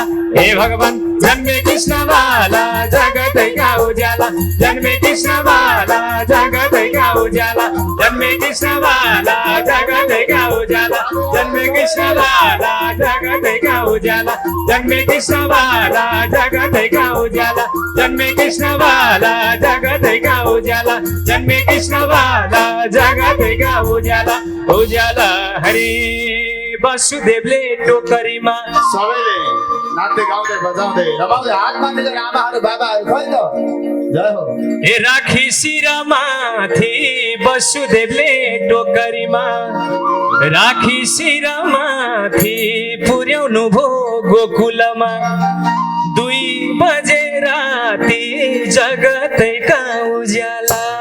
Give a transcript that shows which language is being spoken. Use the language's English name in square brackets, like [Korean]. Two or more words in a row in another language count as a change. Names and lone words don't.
[Hindi] हे भगवान जन्मे कृष्ण बाला जगत का उजाला, जन्मे कृष्ण बाला जगत का उजाला, जन्मे कृष्ण बाला जगत का उजाला, जन्मे कृष्ण बाला जगत का उजाला, जन्मे कृष्ण बाला जगत का उजाला, जन्मे कृष्ण बाला जगत का उजाला, जन्मे कृष्ण बाला जगत का उजाला उजाला। [Nepali] हरि वासुदेवले टोकरीमा सबैले नाच्दै गाउँदै बजाउँदै रमाउँदै हात बाँधेर आमाहरू बाबाहरू खै त जय हो। हे राखी शिरमाथि वसुदेवले टोकरीमा, राखी शिरमाथि पुर्याउनु भो गोकुलमा, 2 बजे राति जगतैका उज्याला।